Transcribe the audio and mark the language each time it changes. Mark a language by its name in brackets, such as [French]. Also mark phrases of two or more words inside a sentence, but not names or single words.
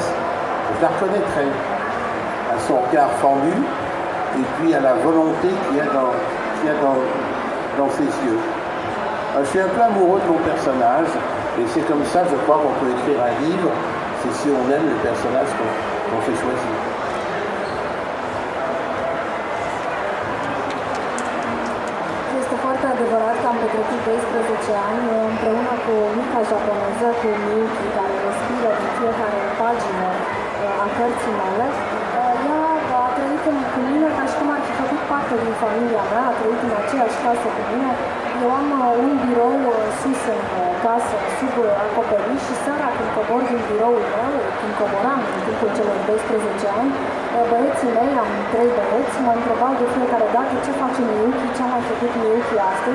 [French] Je la reconnaîtrai à son regard fendu, et puis à la volonté qu'il y a dans ses yeux. Je suis un peu amoureux de mon personnage, et c'est comme ça, je crois, qu'on peut écrire un livre, c'est si on aime le personnage qu'on s'est choisi. [Romanian] Este foarte adevărat că am petrecut 12 ani împreună cu mica japoneză, cu Miyuki, care respiră din fiecare pagină a cărții mele. Ea a trăit cu mine ca și cum ar fi făcut parte din familia mea, a trăit în aceeași casă cu mine, Eu am un birou sus în casă, sub acoperiș și seara când cobor din biroul meu, când coboram în timpul celor 12 ani, băieții mei, am 3 băieți, mă întrebau de fiecare dată ce face Miyuki, ce a mai făcut Miyuki astăzi.